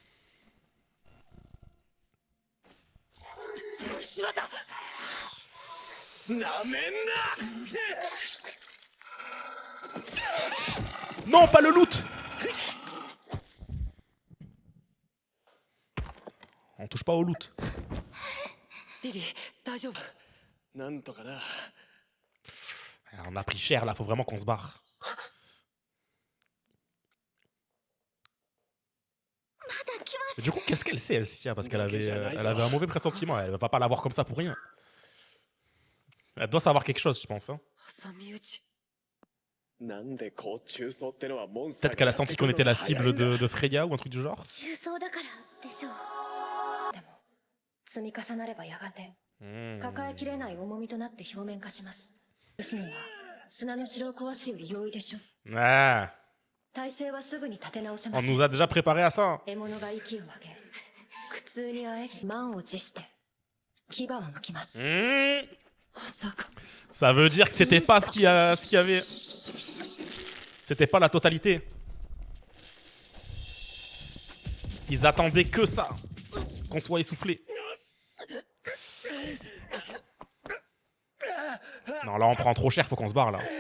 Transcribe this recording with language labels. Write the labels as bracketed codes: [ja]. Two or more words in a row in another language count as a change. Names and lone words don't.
[fr] Non, pas le loot. On touche pas au loot. [ja] リリー大丈夫？なんとかな。 [fr] On a pris cher là, faut vraiment qu'on se barre. Mais du coup, qu'est-ce qu'elle sait, Elsia? Parce qu'elle elle avait un mauvais pressentiment. Elle va pas l'avoir comme ça pour rien. Elle doit savoir quelque chose, je pense. Hein. [ja] 挟み撃ち。 [fr] Peut-être qu'elle a senti qu'on était la cible de Freya ou un truc du genre. [ja] 重装だからでしょう。でも積み重なればやがて抱えきれない重みとなって表面化します。ですのは砂の城を壊すより容易でしょう。 [fr] Ah, [ja] 体勢はすぐに立て直せま [fr] on [ja] す。 [fr] nous a déjà préparé à ça. [ja] 獲物が息を上げ、苦痛にあえぎ満を持して牙を剥きます。まさか。 [fr] Ça veut dire que c'était pas ce qu'il y avait. C'était pas la totalité. Ils attendaient que ça. Qu'on soit essoufflé. Non, là on prend trop cher, faut qu'on se barre là.